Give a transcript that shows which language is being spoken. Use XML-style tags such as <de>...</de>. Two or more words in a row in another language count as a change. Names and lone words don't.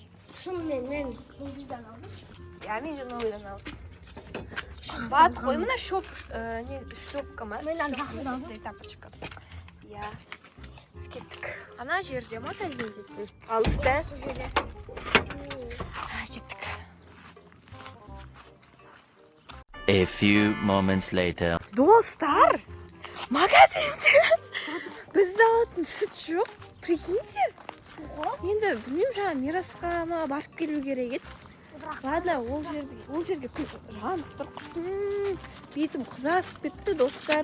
<kk>Шынымен мен новыйдан алдым. Мен же новыйдан алдым. Қымбат қой, мына шлепка ма? Мен жақында алдым. Тапочка. Біз кеттік. Ана жерде магазин дейтін. Алыста. Кеттік.</kk> <en>A few moments later.</en> <kk>Достар, магазинде біз алатын сүт жоқ. Прикиньте. Енді білмеймін, жаңа Мирасқа барып келу керек еді. Ладно, ол жерге күн жанып тұр құрсын. Бетім қызарып кетті, достар.</kk>